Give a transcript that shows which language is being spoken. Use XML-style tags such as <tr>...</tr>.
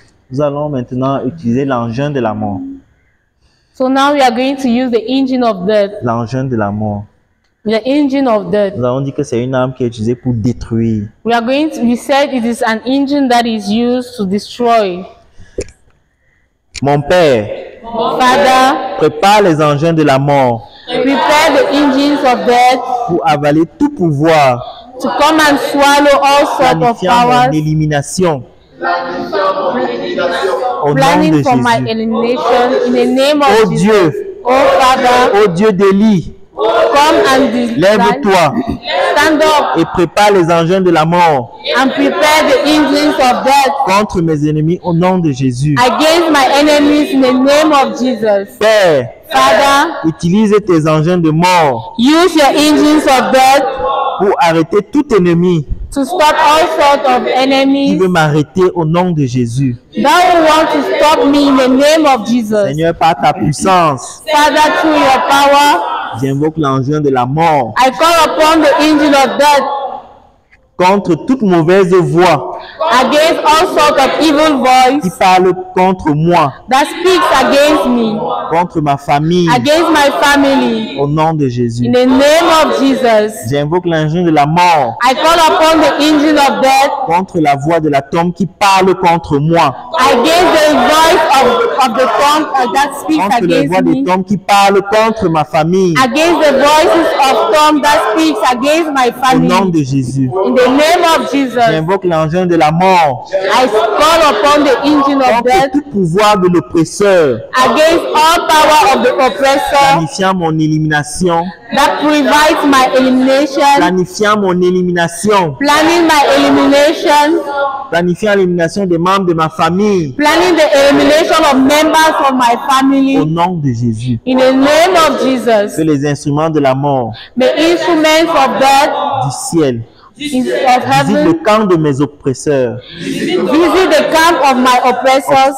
<fr>Nous allons maintenant utiliser l'engin de la mort.</fr> <en>So now we are going to use the engine of death.</en> <fr>L'engin de la mort.</fr> <en>The engine of death.</en> <fr>Nous avons dit que c'est une arme qui est utilisée pour détruire.</fr> <en>We said it is an engine that is used to destroy.</en> <fr>Mon Père,</fr> <en>Father,</en> <fr>prépare les engins de la mort</fr> <en>prepare the engines of death</en> <fr>pour avaler tout pouvoir,</fr> <en>to come and swallow all sorts of</en> <fr>planifiant mon</fr> <en>powers,</en> <fr>élimination. Au nom</fr> <en>planning</en> <fr>de</fr> <en>for my</en> <fr>Jésus.</fr> <en>elimination in the name of Oh Jesus.</en> <fr>Dieu,</fr> <en>Oh Father,</en> <fr>oh Dieu d'Élie,</fr> <en>come and</en> <fr>lève-toi</fr> <en>stand up</en> <fr>et prépare les engins de la mort</fr> <en>and prepare the engines of death</en> <fr>contre mes ennemis au nom de Jésus.</fr> <en>against my enemies in the name of Jesus.</en> <fr>Père,</fr> <en>Father,</en> <fr>utilise tes engins de mort</fr> <en>use your engines of death</en> <fr>pour arrêter tout ennemi</fr> <en>to stop all sorts of</en> <fr>qui</fr> <en>enemies</en> <fr>veut m'arrêter au nom de Jésus.</fr> <en>that will want to stop me in the name of Jesus.</en> <fr>Seigneur, par ta puissance,</fr> <en>Father, through your power,</en> <fr>j'invoque l'engin de la mort</fr> <en>I call upon the engine of death</en> <fr>contre toute mauvaise voix</fr> <en>against all sorts of evil</en> <fr>qui</fr> <en>voice</en> <fr>parle contre moi,</fr> <en>that speaks against me,</en> <fr>contre ma famille,</fr> <en>against my family.</en> <fr>au nom de Jésus.</fr> <en>In the name of Jesus,</en> <fr>J'invoque l'engin de la mort</fr> <en>I call upon the engine of death</en> <fr>contre la voix de la tombe qui parle contre moi,</fr> <en>against the voice of the tongue that speaks</en> <fr>contre les voix</fr> <en>against</en> <fr>des</fr> <en>me,</en> <fr>tombes qui parlent contre ma famille,</fr> <en>against the voices of tongue that speaks against my</en> <fr>au nom</fr> <en>family.</en> <fr>de Jésus.</fr> <en>In the name of Jesus,</en> <fr>J'invoque l'engin de la mort</fr> <en>I call upon the engine of</en> <fr>contre</fr> <en>death</en> <fr>tout pouvoir de l'oppresseur,</fr> <en>against all power of the oppressor</en> <fr>planifiant mon élimination,</fr> <en>that provides my elimination,</en> <fr>planifiant mon élimination,</fr> <en>planning my elimination,</en> <fr>planifiant l'élimination des membres de ma famille,</fr> <en>planning the elimination of members of my</en> <fr>au</fr> <en>family.</en> <fr>nom de Jésus.</fr> <en>In the name of Jesus,</en> <fr>Que les instruments de la mort</fr> <en>the instruments of death</en> <fr>du ciel</fr> <en>of</en> <fr>visitent le</fr> <en>heaven</en> <fr>camp de mes oppresseurs,</fr> <en>visit the camp of my oppressors.</en>